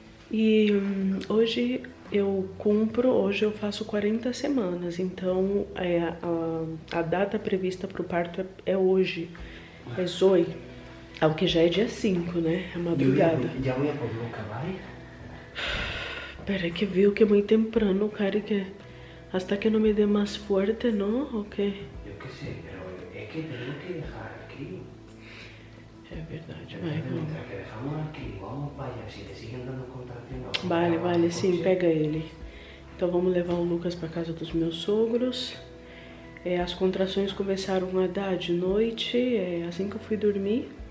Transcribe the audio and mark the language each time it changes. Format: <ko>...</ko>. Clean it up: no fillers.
<pt>E hoje eu faço 40 semanas, então a data prevista para o parto é hoje, é hoje, o que já é dia 5, né? É madrugada.</pt> <es>Ya voy a por Luca, ¿vale?</es> <pt>Espera que viu que é muito</pt> <es>temprano,</es> <pt>cara, que</pt> <es>hasta que</es> <pt>não me dê mais forte, não? Ok.</pt> <es>Yo qué sé, pero es que tengo que dejar aquí.</es> <pt>É verdade, vai, vamos.</pt> <es>Mientras que dejamos aquí, vamos para allá, si le siguen dando contracciones... Vale,</es> <pt>sim, pega ele. Então vamos levar o Lucas para casa dos meus sogros. As contrações começaram a dar de noite, assim que eu fui dormir.</pt>